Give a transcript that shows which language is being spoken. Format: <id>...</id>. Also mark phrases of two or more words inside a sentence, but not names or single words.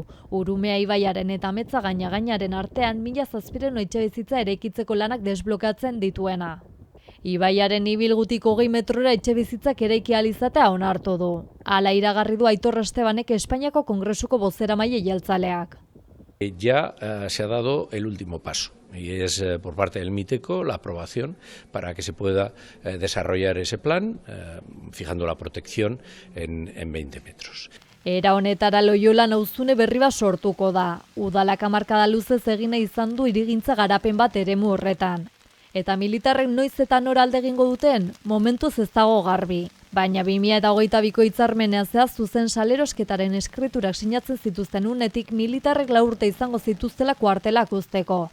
<eu>Urumea ibaiaren eta Ametza gainaren artean 1.000 etxebizitza eraikitzeko lanak desblokatzen dituena. Ibaiaren ibilgutik 20 metrora etxebizitzak eraiki ahal izatea onartu du. Hala iragarri du Aitor Estebanek Espainiako Kongresuko bozeramaile jeltzaleak.</eu> <es>Ya se ha dado el último paso y es por parte del MITECO la aprobación para que se pueda desarrollar ese plan, fijando la protección en 20 metros.</es> <eu>Era honetara Loiolan auzune berri bat sortuko da. Udalak hamarkada luzez egina izan du hirigintza garapen bat eremu horretan. Eta militarrek noiz eta nora alde egingo duten, momentuz ez dago garbi. Baina 2022ko hitzarmenean zehaz zuzen salerosketaren eskriturak sinatzen zituzten unetik militarrek 4 urte izango zituztela kuartelak uzteko.</eu>